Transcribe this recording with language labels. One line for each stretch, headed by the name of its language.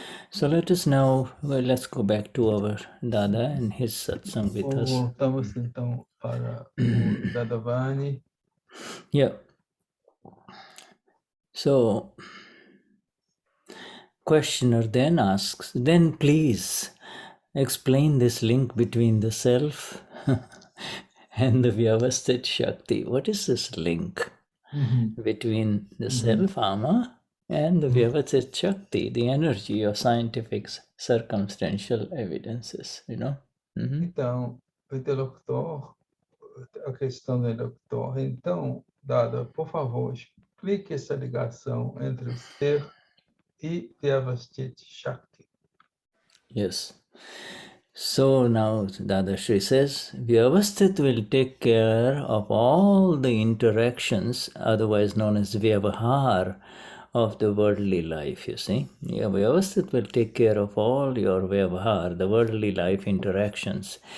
English: So let us now, let's go back to our Dada and his satsang with us.
Portuguese: Voltamos então para o Dadavani.
English: Yeah. So, questioner then asks, then please explain this link between the self and the Vyavasthit Shakti. What is this link? between the self-armor and the Vyavasthit Shakti, the energy of scientific circumstantial evidences, you know.
Portuguese: Então, o interlocutor, a questão do interlocutor. Então, Dada, por favor, explique essa ligação entre o ser e Vyavasthit Shakti.
English: Yes. So now Dadashri says, Vyavasthit will take care of all the interactions, otherwise known as Vyavahar, of the worldly life, you see. Yeah, Vyavasthit will take care of all your Vyavahar, the worldly life interactions.